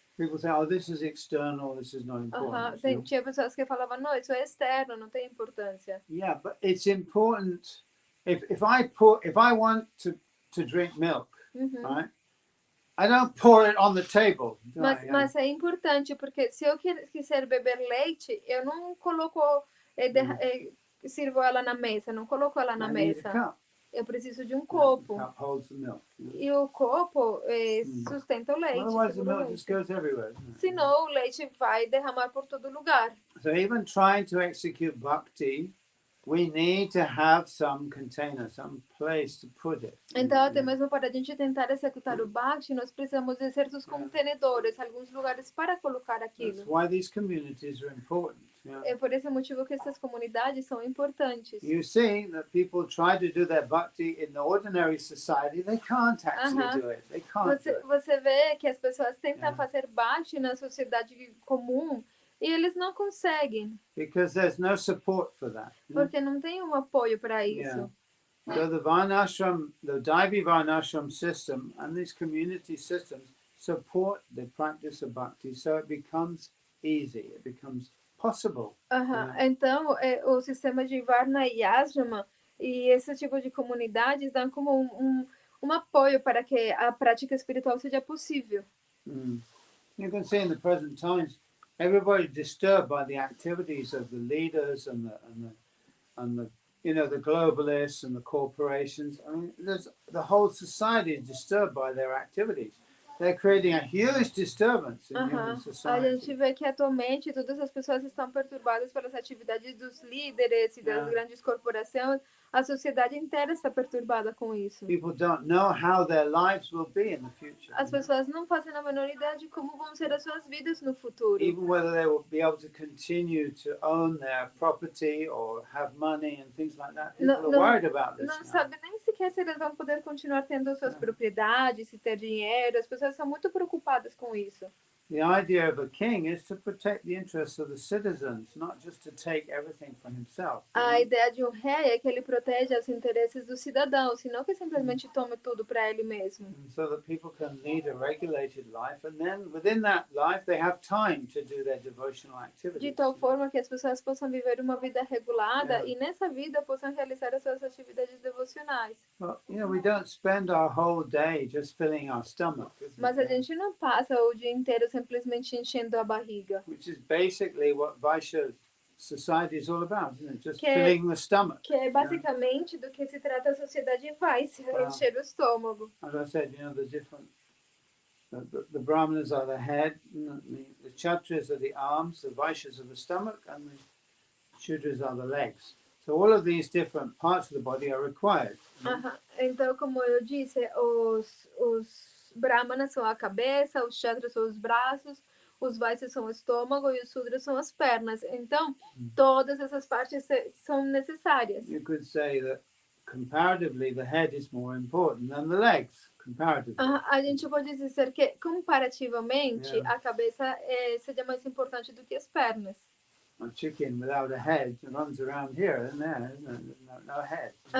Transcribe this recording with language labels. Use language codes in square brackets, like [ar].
[en] People say, oh, this is external, this is not important. [pt] Tinha pessoas que falavam, não, isso é externo, não tem importância. [en] Yeah, but it's important. If I want to drink milk, right? I don't pour it on the table. [pt] Mas é importante porque se eu quiser beber leite, eu não coloco, sirvo ela na mesa, não coloco ela na mesa. Eu preciso de um copo. E o copo sustenta o leite. [en] Otherwise, the milk just goes everywhere. [pt] Senão o leite vai derramar por todo lugar. [en] So even trying to execute bhakti, we need to have some container, some place to put it. [pt] Então, até mesmo para a gente tentar executar o bhakti, nós precisamos de certos contenedores, alguns lugares para colocar aquilo. [en] That's why these communities are important. [pt] É por esse motivo que essas comunidades são importantes. [en] You see that people try to do their bhakti in the ordinary society, they can't actually do it. They can't. [pt] Você vê que as pessoas tentam fazer bhakti na sociedade comum e eles não conseguem. [en] Because there's no support for that. [pt] Porque não tem um apoio para isso. [en] So the Varnashram, the Daivi Varnashram system and these community systems support the practice of bhakti, so it becomes easy, it becomes possible. [pt] Então, o sistema de Varna e Ashrama e esse tipo de comunidades dão como um apoio para que a prática espiritual seja possível. [en] You can see in the present times, everybody disturbed by the activities of the leaders and the the globalists and the corporations. I mean, the whole society is disturbed by their activities. They're creating a huge disturbance in human society. [pt] A gente vê que atualmente todas as pessoas estão perturbadas pelas atividades dos líderes e das grandes corporações. A sociedade inteira está perturbada com isso. [en] People don't know how their lives will be in the future. [pt] As pessoas não fazem a menor ideia de como vão ser as suas vidas no futuro. [en] Even whether they will be able to continue to own their property or have money and things like that. People are worried about this. [pt] Não sabe nem sequer se eles vão poder continuar tendo suas propriedades, se ter dinheiro. As pessoas estão muito preocupadas com isso. [en] The idea of a king is to protect the interests of the citizens, not just to take everything for himself. [pt] A ideia de um rei é que ele protege os interesses dos cidadãos, e não que simplesmente tome tudo para ele mesmo. [en] So that people can lead a regulated life, and then within that life they have time to do their devotional activities. [pt] De tal forma que as pessoas possam viver uma vida regulada e nessa vida possam realizar as suas atividades devocionais. [en] Well, we don't spend our whole day just filling our stomach. [pt] Mas a gente não passa o dia inteiro simplesmente enchendo a barriga. [en] Which is basically what Vaishya society is all about, isn't it? Just filling the stomach. [pt] Que é basicamente do que se trata a sociedade Vaishya, encher o estômago. [en] As I said, there's different. The Brahmanas are the head, the Kshatriyas are the arms, the Vaishyas are the stomach, and the Shudras are the legs. So all of these different parts of the body are required. [pt] Então, como eu disse, os Brahmanas são a cabeça, os Kshatriyas são os braços, os Vaishyas são o estômago e os Sudras são as pernas. Então, todas essas partes são necessárias. [en] You could say that comparatively the head is more important than the legs. Comparatively. [pt] A gente pode dizer que comparativamente a cabeça seja mais importante do que as pernas. [en] A chicken without a head runs around here and there, no head.